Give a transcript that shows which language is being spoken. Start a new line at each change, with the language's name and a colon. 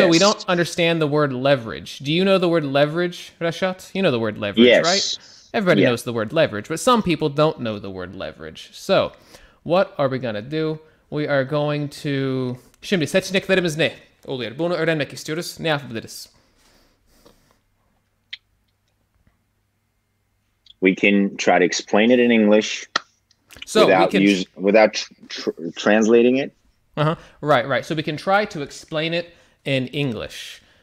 English: So we don't understand the word leverage. Do you know the word leverage, Reşat? You know the word leverage, yes. right? Everybody knows the word leverage, but some people don't know the word leverage. So, what are we going to do? We are going to...
Turkish: Şimdi seçeneklerimiz ne oluyor? Bunu öğrenmek istiyoruz. Ne yapabiliriz?
English: We can try to explain it in English without translating it. Right. So we can try to explain it in English.